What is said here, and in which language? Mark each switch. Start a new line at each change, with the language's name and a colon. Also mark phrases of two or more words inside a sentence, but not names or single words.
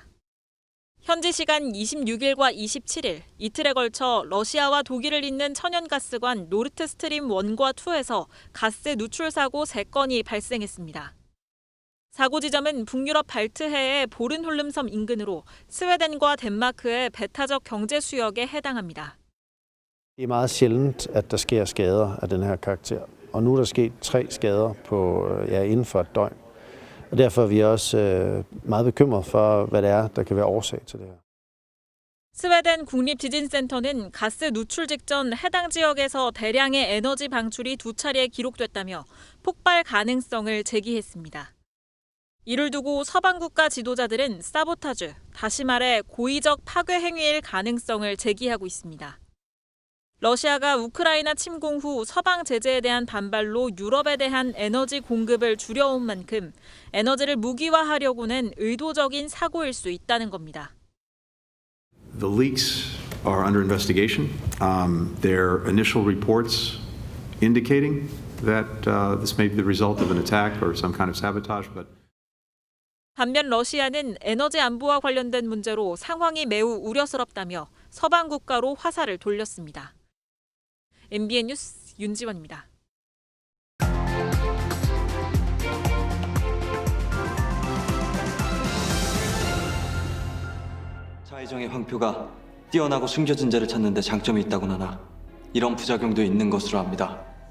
Korean: 현지 시간 26일과 27일, 이틀에 걸쳐 러시아와 독일을 잇는 천연가스관 노르트스트림 1과 2에서 가스 누출 사고 3건이 발생했습니다. 사고 지점은 북유럽 발트해의 보른홀름섬 인근으로 스웨덴과 덴마크의 배타적 경제 수역에 해당합니다.
Danish: Det er meget sjældent, at der sker skader af den her karakter. Og nu er der sket 3 skader inden for et døgn. Og derfor er vi også meget bekymret for, hvad det er, der kan være årsag til det her.
Korean: 스웨덴 국립지진센터는 가스 누출 직전 해당 지역에서 대량의 에너지 방출이 2차례 기록됐다며 폭발 가능성을 제기했습니다. 이를 두고 서방 국가 지도자들은 사보타주, 다시 말해 고의적 파괴 행위일 가능성을 제기하고 있습니다. 러시아가 우크라이나 침공 후 서방 제재에 대한 반발로 유럽에 대한 에너지 공급을 줄여온 만큼 에너지를 무기화하려고는 의도적인 사고일 수 있다는 겁니다.
English: The leaks are under investigation. There are initial reports indicating that this may be the result of an attack or some kind of sabotage, but
Korean: 반면 러시아는 에너지 안보와 관련된 문제로 상황이 매우 우려스럽다며 서방 국가로 화살을 돌렸습니다. MBN 뉴스 윤지원입니다. 자의정의 황표가 뛰어나고 숨겨진 자를 찾는 데 장점이 있다고는 하나 이런 부작용도 있는 것으로 압니다.